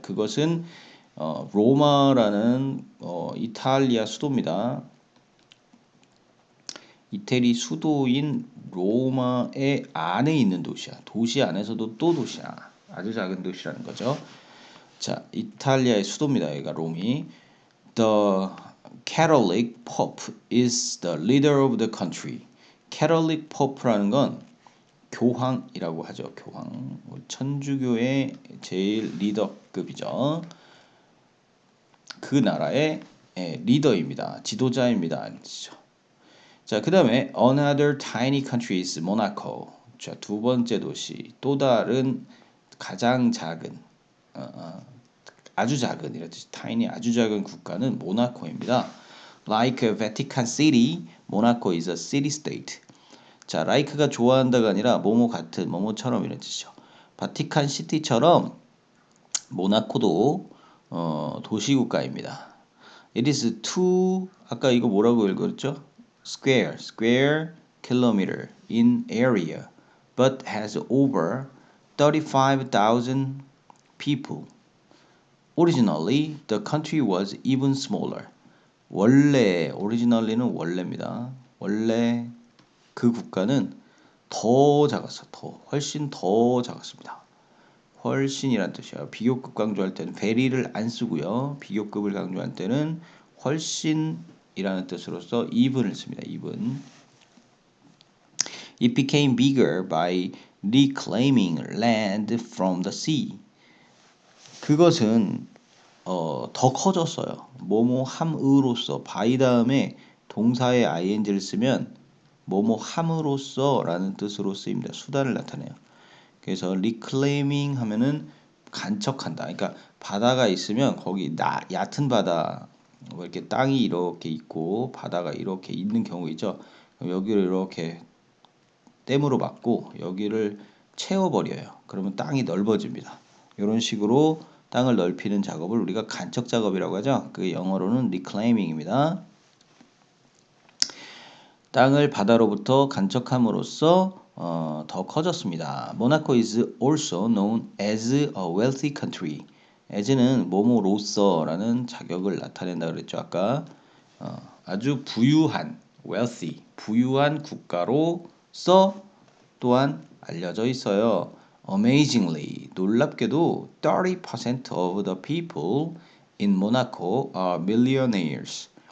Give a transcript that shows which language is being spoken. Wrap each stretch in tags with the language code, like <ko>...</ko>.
<ko>그것은 로마라는 이탈리아 수도입니다. 이태리 수도인 로마의 안에 있는 도시야. 도시 안에서도 또 도시야. 아주 작은 도시라는 거죠. 자, 이탈리아의 수도입니다. 여기가 롬이.</ko> <en>The Catholic Pope is the leader of the country.</en> <ko>Catholic Pope라는 건 교황이라고 하죠. 교황. 천주교의 제일 리더급이죠. 그 나라의 리더입니다. 지도자입니다. 자, 그 다음에</ko> <en>another tiny country is Monaco.</en> <ko>자, 두 번째 도시. 또 다른 가장 작은 아주 작은 이런 뜻이 tiny 아주 작은 국가는 모나코입니다.</ko> <en>Like Vatican City, Monaco is a city-state.</en> <ko>자, like가 좋아한다가 아니라 뭐뭐 같은, 뭐뭐처럼 이런 뜻이죠. 바티칸 시티처럼 모나코도 도시국가입니다.</ko> <en>It is two</en> <ko>아까 이거 뭐라고 읽었죠?</ko> <en>square kilometer in area, but has over 35,000 people. Originally, the country was even smaller.</en> <ko>원래 originally는 원래입니다. 원래 그 국가는 더 작았어. 훨씬 더 작았습니다. 훨씬이란 뜻이야. 비교급 강조할 때는 very를 안 쓰고요. 비교급을 강조할 때는 훨씬이라는 뜻으로서 even을 씁니다. even.</ko> <en>It became bigger by reclaiming land from the sea.</en> <ko>그것은 더 커졌어요. 뭐뭐 함으로써 by 다음에 동사의 ing를 쓰면 뭐뭐 함으로써라는 뜻으로 쓰입니다. 수단을 나타내요. 그래서 reclaiming 하면은 간척한다. 그러니까 바다가 있으면 거기 얕은 바다 뭐 이렇게 땅이 이렇게 있고 바다가 이렇게 있는 경우 있죠. 여기를 이렇게 댐으로 막고 여기를 채워버려요. 그러면 땅이 넓어집니다. 이런 식으로 땅을 넓히는 작업을 우리가 간척 작업이라고 하죠. 그 영어로는 reclaiming입니다. 땅을 바다로부터 간척함으로써 더 커졌습니다.</ko> <en>Monaco is also known as a wealthy country.</en> <ko>as는 뭐뭐로서라는 자격을 나타낸다 그랬죠. 아까 아주 부유한 wealthy 부유한 국가로서 또한 알려져 있어요.</ko> <en>Amazingly</en> <ko>놀랍게도</ko> <en>30% of the people in Monaco are millionaires.</en>